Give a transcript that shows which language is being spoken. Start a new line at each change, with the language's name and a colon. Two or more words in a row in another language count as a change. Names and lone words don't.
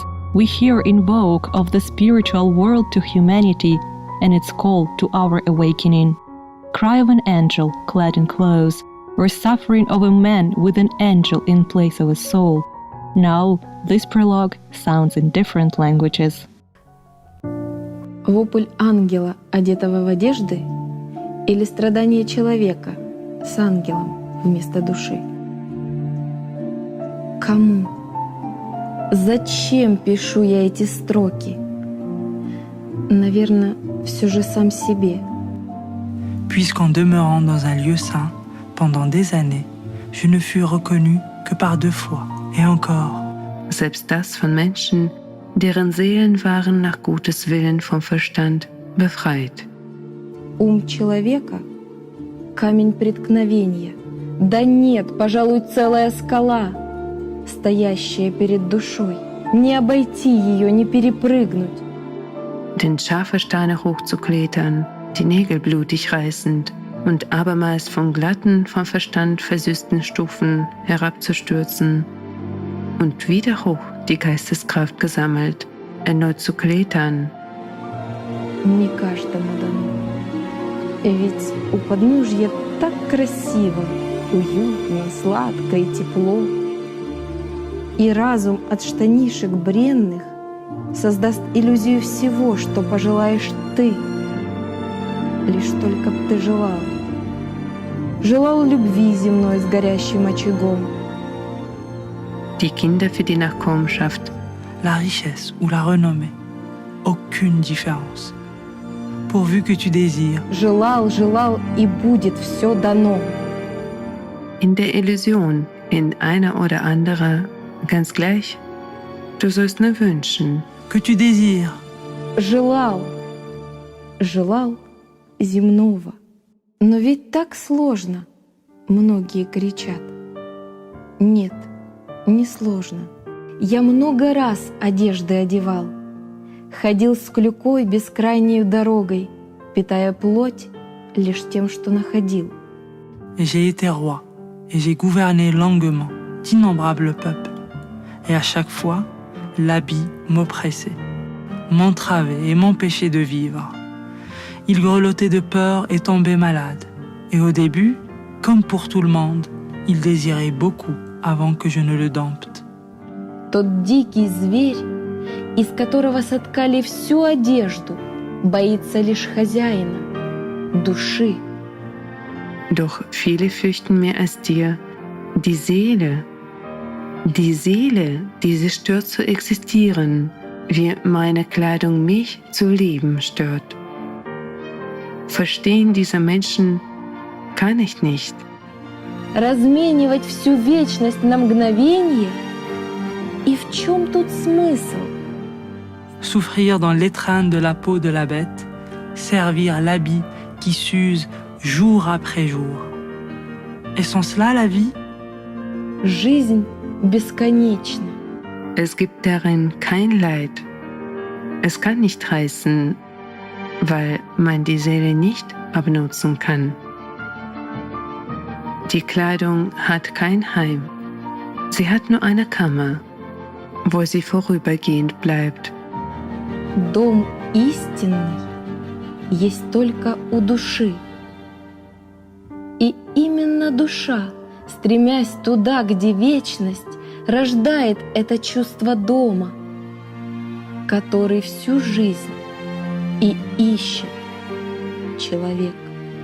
English: We hear invoke of the spiritual world to humanity and its call to our awakening. Cry of an angel clad in clothes, or suffering of a man with an angel in place of a soul. Now, this prologue sounds in different languages.
Russian: Вопль ангела, одетого в одежды, или страдание человека с ангелом вместо души? Кому? Зачем пишу я эти строки? Наверное, все же сам себе.
French: Puisqu'en demeurant dans un lieu saint, pendant des années, je ne fus reconnu que par 2 fois, et encore.
German: Selbst das von Menschen, deren Seelen waren nach Gottes Willen vom Verstand befreit.
Russian: Ум человека — камень преткновения. Да нет, пожалуй, целая скала, стоящая перед душой. Не обойти ее, не перепрыгнуть.
German: Den scharfe Steine hochzuklettern, die Nägel blutig reißend und abermals von glatten, vom Verstand versüßten Stufen herabzustürzen und wieder hoch die Geisteskraft gesammelt, erneut zu klettern.
Russian: Не каждому дано. Ведь у подножья так красиво, уютно, сладко и тепло. И разум от штанишек бренных создаст иллюзию всего, что пожелаешь ты. Лишь только б ты желал. Желал любви земной с горящим очагом.
German: Die Kinder für die Nachkommenschaft.
French: La richesse ou la renommée, aucune différence. Pourvu que tu désires.
Russian: Желал, желал, и будет все дано.
German: In der Illusion, in einer oder anderer, ganz gleich, du sollst nur wünschen.
French: Que tu désires.
Russian: Желал, желал земного. Но ведь так сложно, многие кричат. Нет, не сложно. Я много раз одежды одевал, ходил с клюкой бескрайней дорогой, питая плоть лишь тем, что находил.
French: Et j'ai été roi, et j'ai gouverné longuement d'innombrables peuples. Et à chaque fois, l'habit m'oppressait, m'entravait et m'empêchait de vivre. Il grelottait de peur et tombait malade. Et au début, comme pour tout le monde, il désirait beaucoup avant que je ne le dompte.
Russian: Тот дикий зверь, из которого соткали всю одежду, боится лишь хозяина, души.
German: Doch viele fürchten mehr als dir die Seele, die sie stört zu existieren, wie meine Kleidung mich zu leben stört. Verstehen dieser Menschen kann ich nicht.
Russian: Разменивать всю вечность на мгновение? И в чем тут смысл?
French: Souffrir dans l'étreinte de la peau de la bête, servir l'habit qui s'use jour après jour. Est-ce cela la vie?
Russian: Жизнь бесконечна.
German: Es gibt darin kein Leid. Es kann nicht heißen, weil man die Seele nicht abnutzen kann. Die Kleidung hat kein Heim. Sie hat nur eine Kammer, wo sie vorübergehend bleibt.
Russian: Дом истинный есть только у души. И именно душа, стремясь туда, где вечность, рождает это чувство дома, который всю жизнь и ищет человек.